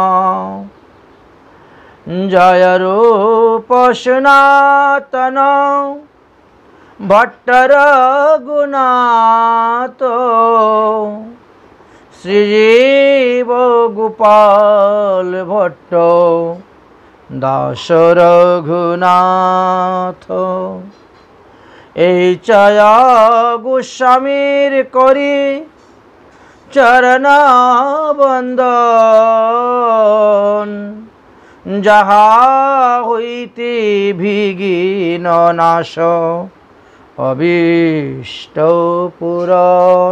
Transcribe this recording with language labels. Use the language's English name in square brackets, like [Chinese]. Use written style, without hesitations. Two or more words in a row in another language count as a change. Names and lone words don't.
[Bangla] जय रूप सनातन भट्ट रघुनाथ श्रीजीव गोपाल भट्ट दास रघुनाथ। এই ছায়া গোস্বামীর করি চরণ বন্দন যাহা হইতে ভিগিন নাশ অভীষ্ট পূরণ।